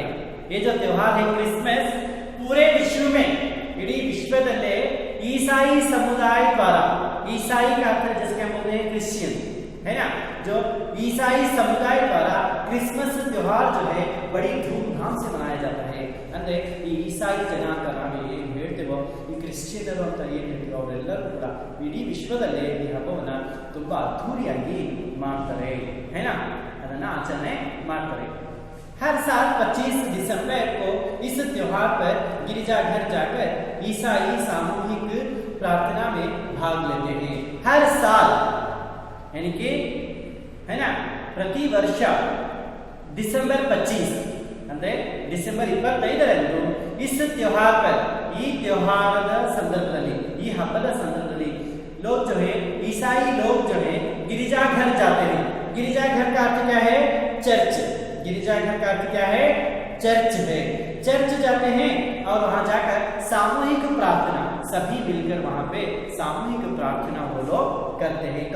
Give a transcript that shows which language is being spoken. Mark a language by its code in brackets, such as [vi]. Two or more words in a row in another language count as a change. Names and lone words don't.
[hi] ये जो त्योहार है क्रिसमस पूरे विश्व में, [kn] ಇಡೀ ವಿಶ್ವದಲ್ಲೇ [hi] ईसाई समुदाय द्वारा, ईसाई का अर्थ जिसके हम बोलते हैं क्रिश्चियन है ना, जो ईसाई समुदाय द्वारा क्रिसमस त्योहार जो है बड़ी धूमधाम से मनाया जाता है। [kn] ಅಂದ್ರೆ ಈ ಈಸಾಯಿ ಜನಾಂಗ ನಾವು ಏನು ಹೇಳ್ತೇವೋ, ಈ ಕ್ರಿಶ್ಚಿಯನರು ಅಂತ ಏನು ಹೇಳ್ತೀವೋ ಅವರೆಲ್ಲರೂ ಕೂಡ ಇಡೀ ವಿಶ್ವದಲ್ಲೇ ಈ ಹಬ್ಬವನ್ನ ತುಂಬಾ ಅದ್ಧೂರಿಯಾಗಿ ಮಾಡ್ತಾರೆ [hi] है ना, [kn] ಅದನ್ನ ಆಚರಣೆ ಮಾಡ್ತಾರೆ। [hi] हर साल 25 दिसंबर को इस त्योहार पर गिरजाघर जाकर ईसाई सामूहिक प्रार्थना में भाग लेते हैं। हर साल यानी कि है ना, प्रति वर्ष डिसेंबर 25 [kn] ಅಂದ್ರೆ ಡಿಸೆಂಬರ್ 25ರಂದು [hi] इस त्योहार पर, [kn] ಈ त्योहाರದ ಸಂದರ್ಭದಲ್ಲಿ, ಈ ಹಬ್ಬದ ಸಂದರ್ಭದಲ್ಲಿ [hi] लोग जो है ईसाई लोग जो है गिरजाघर जाते हैं। गिरजाघर का अर्थ क्या है? चर्च। गिरजाघर का अर्थ क्या है? चर्च है। चर्च जाते हैं और वहां जाकर सामूहिक प्रार्थना, सभी मिलकर वहां पे सामूहिक प्रार्थना वो लोग करते हैं।